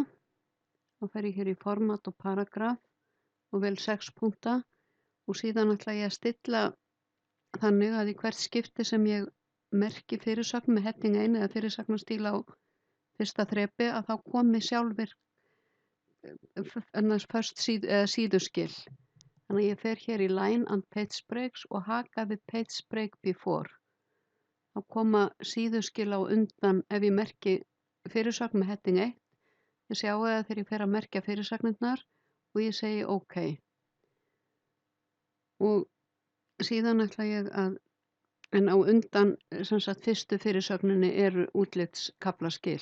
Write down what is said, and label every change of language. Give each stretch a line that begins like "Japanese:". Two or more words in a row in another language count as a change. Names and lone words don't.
Icelandic: Þá fer ég hér í format og paragraf og vel 6 punkta og síðan ætla ég að stilla þannig að í hvert skipti sem ég merki fyrirsögn með heading 1 eða fyrirsagnastíl á fyrsta þrepi að þá komi sjálfur síðuskil. Þannig að ég fer hér í
English: line and page breaks
Icelandic: og haka við
English: page break before.
Icelandic: Þá koma síðuskil á undan ef ég merki fyrirsögn með heading 1. Ég sjáu það þegar ég fer að merkja fyrirsagnirnar og ég segi OK. Og síðan ætla ég að, en á undan sem sagt fyrstu fyrirsögninni eru útlitskaflaskil.